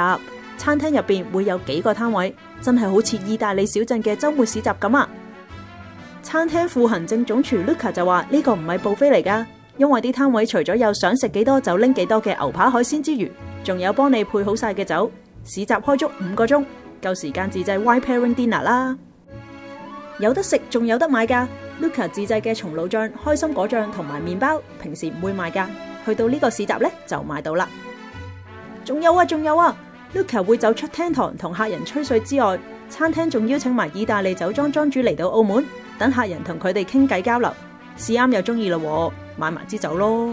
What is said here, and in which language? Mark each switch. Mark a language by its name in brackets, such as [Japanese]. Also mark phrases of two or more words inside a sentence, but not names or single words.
[Cantonese] 餐廳入邊會有幾個攤位，真係好似意大利小鎮嘅周末市集咁啊！餐廳副行政總廚 Luca 就話呢個唔係 buffet嚟噶，因為啲攤位除咗有想食幾多就拎幾多嘅牛扒海鮮之餘，仲有幫你配好晒嘅酒。市集開足5個鐘，夠時間自製 [English] wine pairing dinner [Cantonese] 啦。有得食仲有得買噶 ，Luca 自製嘅松露醬、開心果醬同埋麵包，平時唔會賣噶，去到呢個市集呢，就買到啦。仲有啊 ，Luca 會走出廳堂同客人吹水之外，餐廳仲邀請埋意大利酒莊莊主嚟到澳門，等客人同佢哋傾偈交流，試啱又中意咯，買埋支酒咯。